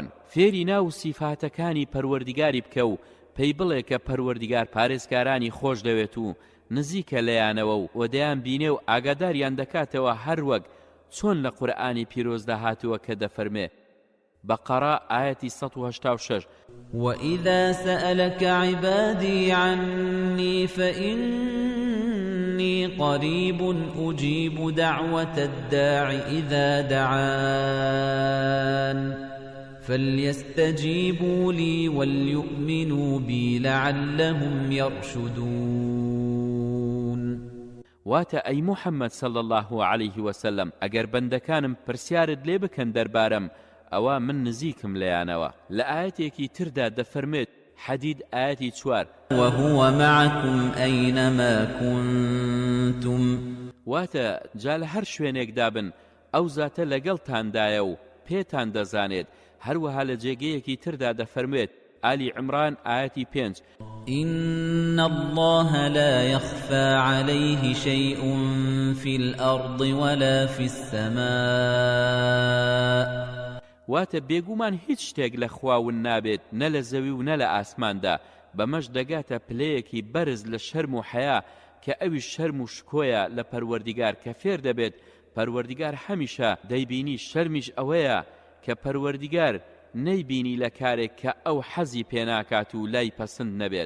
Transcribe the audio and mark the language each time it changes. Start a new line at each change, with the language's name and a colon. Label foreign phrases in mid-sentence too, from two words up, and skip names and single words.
Central Kurdish: فێری ناو سیفاتەکانی پەروەردگاری بکە و پێی بڵێ کە پەروەردگار پارێزگارانی خۆش دەوێت و نزیکە لەیانەوە و وەدەیان بینێ و ئاگاداریان دەکاتەوە هەروەک چۆن لە قورئانی پیرۆزدا هاتووە کە دەفەرمێ. بەقەرە ئایەتی 186
Arabic: وَإِذَا سَأَلَكَ عِبَادِي عَنِّي فَإِنِّي قَرِيبٌ أُجِيبُ دَعْوَةَ الدَّاعِ إِذَا دَعَانِ فَلْيَسْتَجِيبُوا لِي وَلْيُؤْمِنُوا بِي لَعَلَّهُمْ يَرْشُدُونَ.
Central Kurdish: واتە ئەی محەممەد
Arabic: صلی الله عليه وسلم
Central Kurdish: ئەگەر بەندەکانم پرسیارت لێ بکەن دەربارەم ئەوە من نزیکم لەیانەوە. لە ئاەتێکی تردا دەفەرمێت حەدید ئاەتی 4
Arabic: وهو معكم أينما كنتم.
Central Kurdish: واتە جا لە هەر شوێنێکدا بن ئەو زاتە لەگەڵتاندایە و پێتان دەزانێت. هەروەها لە جێگەیەکی تردا دەفەرمێت آلی عمران ئاەتی 5
Arabic: إن الله لا يخفى عليه شيء في الأرض ولا في السماء.
Central Kurdish: واتە بێگومان هیچ شتێک لە خواون نابێت نە لە زەوی و نە لە ئاسماندا. بەمەش دەگاتە پلەیەکی بەرز لە شەرم و حەیا کە ئەوی شەرم و شکۆیە لە پەروەردگار کە فێر دەبێت پەروەردگار هەمیشە دەیبینی. شەرمیش ئەوەیە کە پەروەردگار نەیبینی لە کارێک کە ئەو حەزی پێناکات و لای پەسند نەبێت.